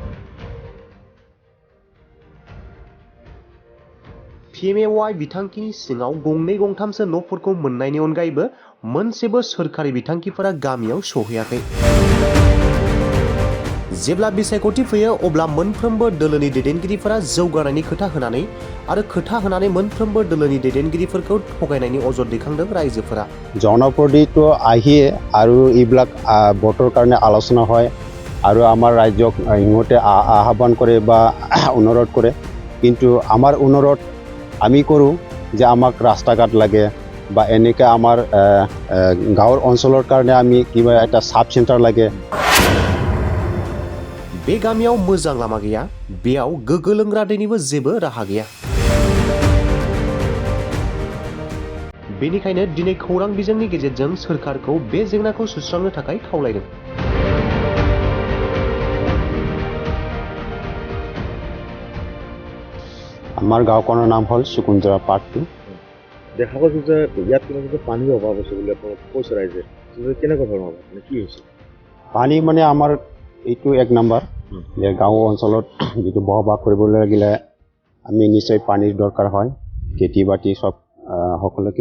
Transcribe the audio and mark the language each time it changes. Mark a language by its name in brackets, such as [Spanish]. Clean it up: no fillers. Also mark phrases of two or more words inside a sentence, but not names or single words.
[Bodo] PMAY बिथांखिनि सिङाव गंनै गंथामसो न'फोरखौ मोननायनि अनगायैबो मोनसेबो सोरखारि बिथांखिफोरा गामियाव सौहैयाखै। जेब्ला बिसायख'थि फैयो अब्ला मोनफ्रोमबो दोलोनि दैदेनगिरिफोरा जौगानायनि खोथा होनानै मोनफ्रोमबो दोलोनि दैदेनगिरिफोरखौ थगायनायनि अजद दैखांदों रायजोफोरा। [Assamese] জনপ্ৰতিনিধিটো আহিয়ে আৰু এইবিলাক ভোটৰ কাৰণে আলোচনা হয় আৰু আমাৰ ৰাজ্যক ইহঁতে আহ্বান কৰে বা অনুৰোধ কৰে, কিন্তু আমাৰ অনুৰোধ আমি কৰোঁ যে আমাক ৰাস্তা ঘাট লাগে বা এনেকৈ আমাৰ গাঁৱৰ অঞ্চলৰ কাৰণে আমি কিবা এটা [English] sub centre [Assamese] লাগে। [Bodo] बे गामियाव मोजां लामा गैया, बेयाव गोगो लोंग्रा दैनिबो जेबो राहा गैया। बेनिखायनो दिनै खौरां बिजोंनि गेजेरजों सोरखारखौ बे जेंनाखौ सुस्रांनो थाखाय खावलायदों। [Assamese] আমাৰ গাঁওখনৰ নাম হ'ল সুকুঞ্জৰা পাৰ্ট 2। দেখা গৈছে যে ইয়াত কোনো পানীৰ অভাৱ আছে বুলি আপোনাক কৈছে ৰাইজে, কেনেকুৱা ধৰণৰ অভাৱ, মানে কি হৈছে? পানী মানে আমাৰ এইটো এক নম্বৰ যে গাঁও অঞ্চলত যিটো বসবাস কৰিবলৈ লাগিলে আমি নিশ্চয় পানীৰ দৰকাৰ হয়, খেতি বাতি সব সকলোকে।